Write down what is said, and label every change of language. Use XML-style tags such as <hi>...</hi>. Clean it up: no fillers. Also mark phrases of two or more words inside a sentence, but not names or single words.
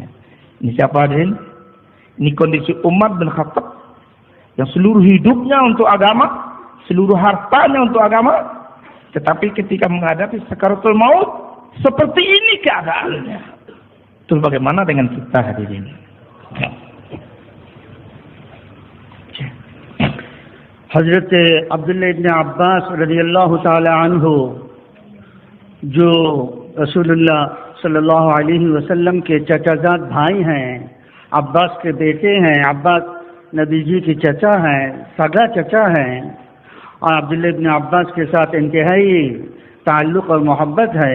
<id>Ini siapa hadirin? Ini kondisi Umar bin Khattab yang seluruh hidupnya untuk agama, seluruh hartanya untuk agama, tetapi ketika menghadapi sakaratul maut, seperti ini keadaannya. Terus bagaimana dengan kita hadirin?</id> <ur>حضرت عبداللہ ابن عباس</ur> <ar>رضی اللہ تعالی عنہ</ar> <ur>جو رسول اللہ</ur> <ar>صلی اللہ علیہ وسلم</ar> <ur>کے چچا زاد بھائی ہیں، عباس کے بیٹے ہیں، عباس نبی جی کے چچا ہیں، سگا چچا ہیں، اور عبداللہ ابن عباس کے ساتھ انتہائی تعلق اور محبت ہے.</ur>